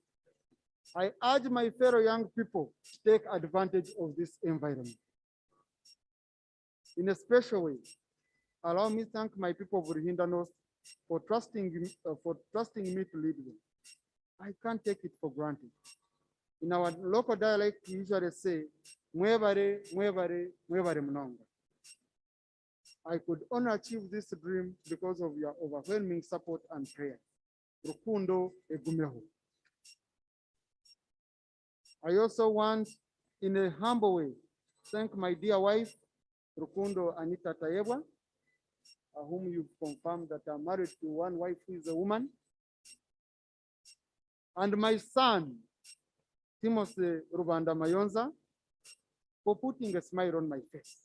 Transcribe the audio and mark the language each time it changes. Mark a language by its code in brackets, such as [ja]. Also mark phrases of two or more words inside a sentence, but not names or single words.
[en] I urge my fellow young people to take advantage of this environment. In a special way, allow me to thank my people of Ruhinda North for trusting me to lead them. I can't take it for granted. In our local dialect, we usually say, [nyn] "Mwebare, mwebare, mwebare mnonga." [en] I could only achieve this dream because of your overwhelming support and prayer. [nyn] Rukundo egumeho. [en] I also want, in a humble way, thank my dear wife, Rukundo Anita Tayebwa, whom you've confirmed that I'm married to one wife who is a woman, and my son, Timothy Rubanda Mayonza, for putting a smile on my face.